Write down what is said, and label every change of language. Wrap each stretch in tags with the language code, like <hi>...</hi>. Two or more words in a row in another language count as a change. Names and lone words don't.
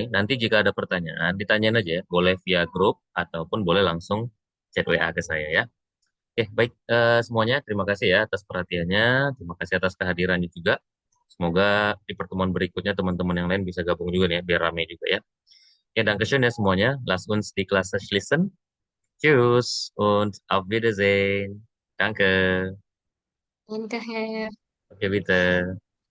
<id>Nanti jika ada pertanyaan, ditanyain aja ya. Boleh via grup ataupun boleh langsung chat WA ke saya ya. Oke, baik semuanya. Terima kasih ya atas perhatiannya. Terima kasih atas kehadirannya juga. Semoga di pertemuan berikutnya teman-teman yang lain bisa gabung juga nih ya, biar rame juga ya. Ya, dankeschön ya semuanya.</id> <de>Lasst uns die Klasse schließen. Tschüss und auf Wiedersehen. Danke. Danke, Herr. Oke, bitte.</de>